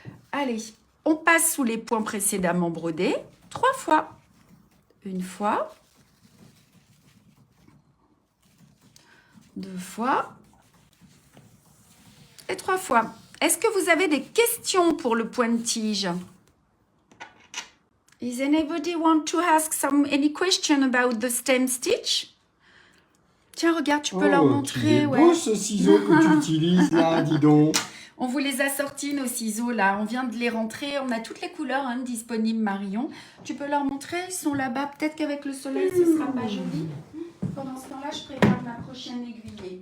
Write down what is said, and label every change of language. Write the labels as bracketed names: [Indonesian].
[French] Allez, on passe sous les points précédemment brodés 3 fois. Une fois. 2 fois. Et 3 fois. Est-ce que vous avez des questions pour le point de tige? [English] Is anybody want to ask any question about the stem stitch? [French] Tiens, regarde, tu peux leur montrer. C'est beau ce ciseau que tu utilises là, dis donc. On vous les a sortis, nos ciseaux, là. On vient de les rentrer. On a toutes les couleurs hein, disponibles, Marion. Tu peux leur montrer. Ils sont là-bas. Peut-être qu'avec le soleil, ce ne sera pas joli. Pendant ce temps-là, je prépare ma prochaine aiguillée.